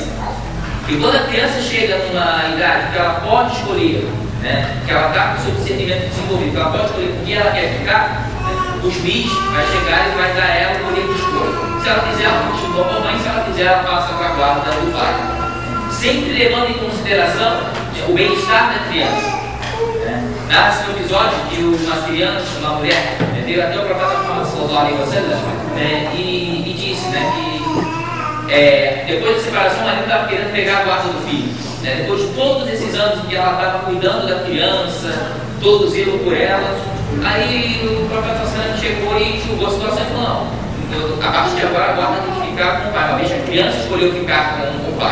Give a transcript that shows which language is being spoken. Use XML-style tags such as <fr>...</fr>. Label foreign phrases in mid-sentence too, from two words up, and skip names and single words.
<pt>E quando a criança chega numa idade que ela pode escolher, que ela está com o seu discernimento desenvolvido, que ela pode escolher com quem ela quer ficar, o juiz vai chegar e vai dar a ela o poder de escolha. Se ela quiser, ela continua com a mãe, se ela quiser, ela passa para a guarda do pai. sempre levando em consideração o bem-estar da criança. Narra-se no episódio que uma criança, uma mulher, veio até o profeta Muhammad</pt> <ar>صلى الله عليه وسلم</ar> <pt>e disse que depois da separação, o marido estava querendo pegar a guarda do filho. Depois de todos esses anos que ela estava cuidando da criança, todo o zelo por ela, aí o profeta sallallahu chegou e julgou a situação e falou: não, a partir de agora a guarda tem que ficar com o pai, uma vez que a criança escolheu ficar com o pai.</pt>